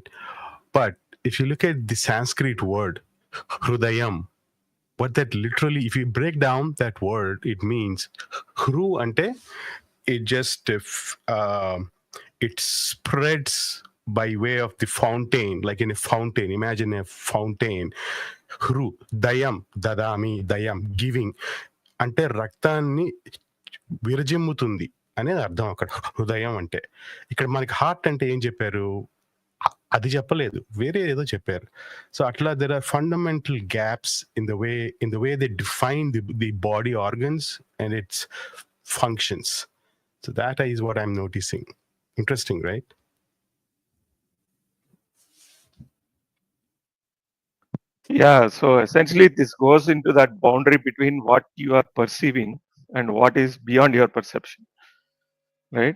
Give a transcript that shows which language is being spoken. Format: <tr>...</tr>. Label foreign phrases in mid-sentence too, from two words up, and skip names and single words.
<en>But if you look at the Sanskrit word hrudayam, what that literally, if you break down that word, it means hru ante it just it spreads by way of the fountain, like in a fountain. Imagine a fountain.</en> <sa>हृ दयम् ददामि दयम्</sa> <te>giving అంటే రక్తాన్ని విరజిమ్ముతుంది అనేది అర్థం. అక్కడ హృదయం అంటే ఇక్కడ మనకి హార్ట్ అంటే ఏం చెప్పారు, అది చెప్పలేదు, వేరే ఏదో చెప్పారు.</te> <en>సో అట్లా there are fundamental gaps in the way they define the body organs and its functions. So that is what I'm noticing. Interesting, right? Yeah, so essentially this goes into that boundary between what you are perceiving and what is beyond your perception, right?</en>